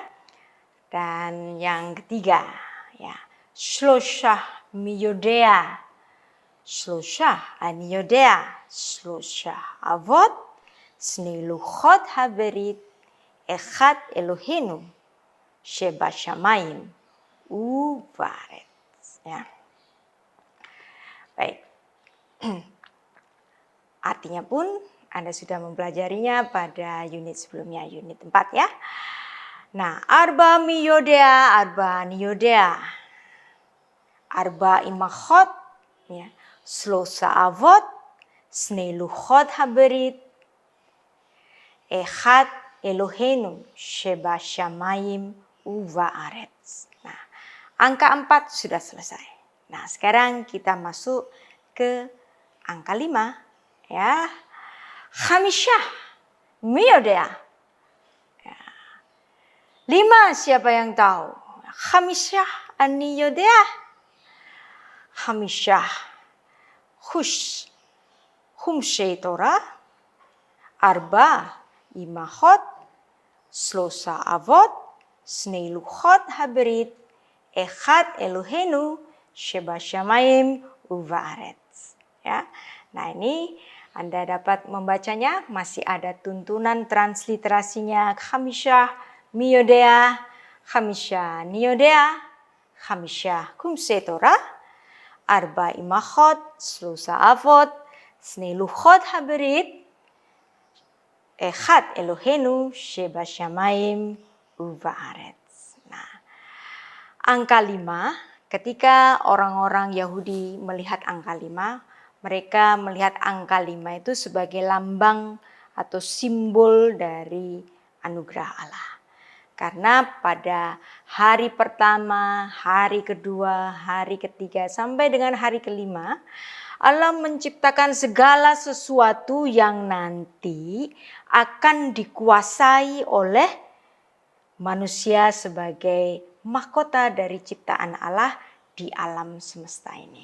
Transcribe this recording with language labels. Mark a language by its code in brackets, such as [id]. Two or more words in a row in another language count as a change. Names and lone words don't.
[id] Dan yang ketiga, [he] ya, שלשה מי יודע, שלשה אני יודע, שלשה אבות, שני לוחות הברית, אחד אלהינו, שבשמים ובארץ. [id] Ya. Baik. Artinya pun Anda sudah mempelajarinya pada unit sebelumnya, unit 4, ya. Nah, [he] ארבע מי יודע, ארבע אני יודע, ארבע אמהות, ya, שלשה אבות, שני לוחות הברית, אחד אלהינו, שבשמים ובארץ. [id] Nah, angka 4 sudah selesai. Nah, sekarang kita masuk ke angka 5, ya. [he] חמשה מי יודע. Ya. [id] 5 siapa yang tahu? [he] חמשה אני יודע. חמשה חומשי תורה. ארבע אמהות, שלשה אבות, שני לוחות הברית, אחד אלהינו, שבשמים ובארץ. [id] Ya. Nah, ini Anda dapat membacanya, masih ada tuntunan transliterasinya. [he] חמשה מי יודע, חמשה אני יודע, חמשה חומשי תורה, ארבע אמהות, שלשה אבות, שני לוחות הברית, אחד אלהינו, שבשמים ובארץ. [id] Nah, angka 5, ketika orang-orang Yahudi melihat angka 5, mereka melihat angka 5 itu sebagai lambang atau simbol dari anugerah Allah. Karena pada hari pertama, hari kedua, hari ketiga, sampai dengan hari kelima, Allah menciptakan segala sesuatu yang nanti akan dikuasai oleh manusia sebagai mahkota dari ciptaan Allah di alam semesta ini.